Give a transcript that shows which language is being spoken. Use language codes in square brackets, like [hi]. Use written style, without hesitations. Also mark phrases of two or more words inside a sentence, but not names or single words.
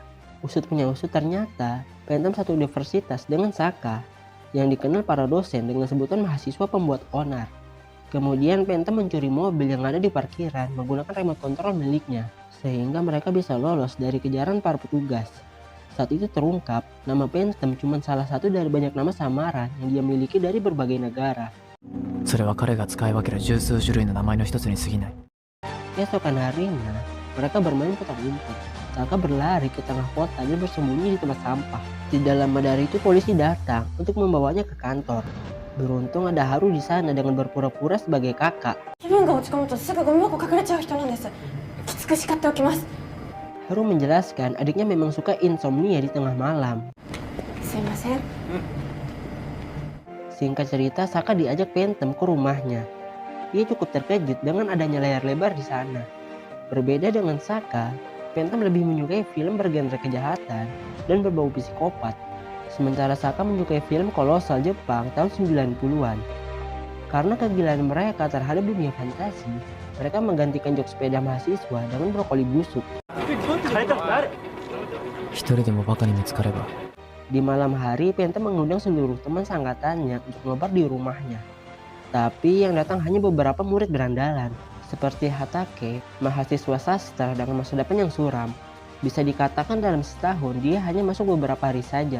[id] Usut punya usut, ternyata Phantom satu universitas dengan Saka, yang dikenal para dosen dengan sebutan mahasiswa pembuat onar. Kemudian Phantom mencuri mobil yang ada di parkiran menggunakan remote control miliknya, sehingga mereka bisa lolos dari kejaran para petugas. Saat itu terungkap, nama Phantom cuma salah satu dari banyak nama samaran yang dia miliki dari berbagai negara. [ja] それは彼が使い分ける十数種類の名前の一つに過ぎない。 [id] Keesokan harinya, mereka bermain petak umpet. Saka berlari ke tengah kota dan bersembunyi di tempat sampah. Tidak lama dari itu polisi datang untuk membawanya ke kantor. Beruntung ada Haru di sana dengan berpura-pura sebagai kakak. [ja] 気分が落ち込むとすぐゴミ箱隠れちゃう人なんです。きつく叱っておきます。 [id] Haru menjelaskan adiknya memang suka insomnia di tengah malam. [ja] すいません。 [id] Singkat cerita, Saka diajak Phantom ke rumahnya. Dia cukup terkejut dengan adanya layar lebar di sana. Berbeda dengan Saka, Phantom lebih menyukai film bergenre kejahatan dan berbau psikopat. Sementara Saka menyukai film kolosal Jepang tahun 90-an. Karena kegilaan mereka terhadap dunia fantasi, mereka menggantikan jok sepeda mahasiswa dengan brokoli busuk. [ja] 一人でもバカに見つかれば。 [id] Di malam hari, Phantom mengundang seluruh teman seangkatannya untuk nobar di rumahnya. Tapi yang datang hanya beberapa murid berandalan, seperti Hatake, mahasiswa sastra dengan masa depan yang suram. Bisa dikatakan dalam setahun dia hanya masuk beberapa hari saja.